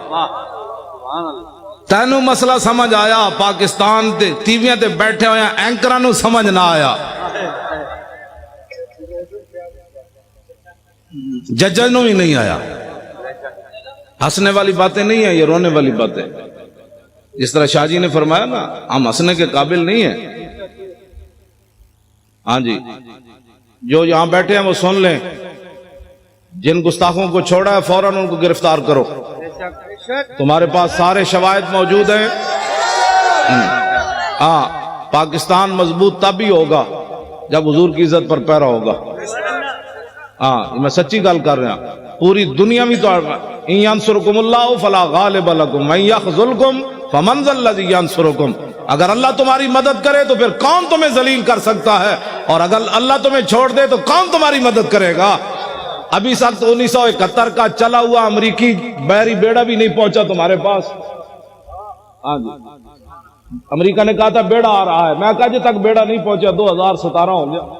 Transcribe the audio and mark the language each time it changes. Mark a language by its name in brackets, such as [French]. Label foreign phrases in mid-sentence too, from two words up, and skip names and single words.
[Punjabi] تینوں مسئلہ سمجھ آیا؟ پاکستان دے ٹیویاں تے بیٹھے ہوئے اینکراں نوں سمجھ نہ آیا، ججاں نوں بھی نہیں آیا. [Urdu] ہنسنے والی باتیں نہیں ہیں، یہ رونے والی باتیں. جس طرح شاہ جی نے فرمایا نا ہم ہنسنے کے قابل نہیں ہیں. ہاں جی جو یہاں بیٹھے ہیں وہ سن لیں، جن گستاخوں کو چھوڑا ہے فوراً ان کو گرفتار کرو. تمہارے پاس سارے شواہد موجود ہیں. ہاں پاکستان مضبوط تب ہی ہوگا جب حضور کی عزت پر پیرا ہوگا. [Punjabi] ہاں میں سچی گل کر رہا ہوں. [Urdu] پوری دنیا میں تو [Arabic] ان ینصرکم اللہ فلا غالب لکم وان یخذلکم فمن ذا الذی ینصرکم. [Urdu] اگر اللہ تمہاری مدد کرے تو پھر کون تمہیں ذلیل کر سکتا ہے، اور اگر اللہ تمہیں چھوڑ دے تو کون تمہاری مدد کرے گا. ابھی سخت 1971 کا چلا ہوا امریکی بحری بیڑا بھی نہیں پہنچا تمہارے پاس. ہاں جی امریکہ نے کہا تھا بیڑا آ رہا ہے، میں کہا جی تک بیڑا نہیں پہنچا 2017 ہو گیا.